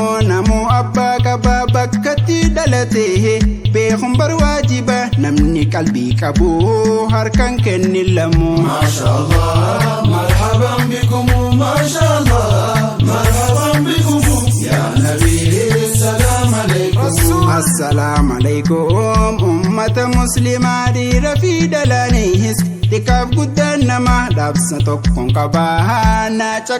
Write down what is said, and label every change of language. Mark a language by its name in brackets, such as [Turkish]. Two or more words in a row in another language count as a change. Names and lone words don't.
[Oromo] namuu abbaa qabaa bakkatti dhalate. Beekuun bar waajiba namni qalbii qabu harkaan kennin lamu. [Arabic] ما شاء الله، مرحبا بكم، ما شاء الله، مرحبا بكم، يا نبي، السلام عليكم. السلام عليكم, [Oromo] ummata muslimaa dhiira fi dhalaanis. Xiqqaaf guddaan nama dhaabsa tokkoon qabaa na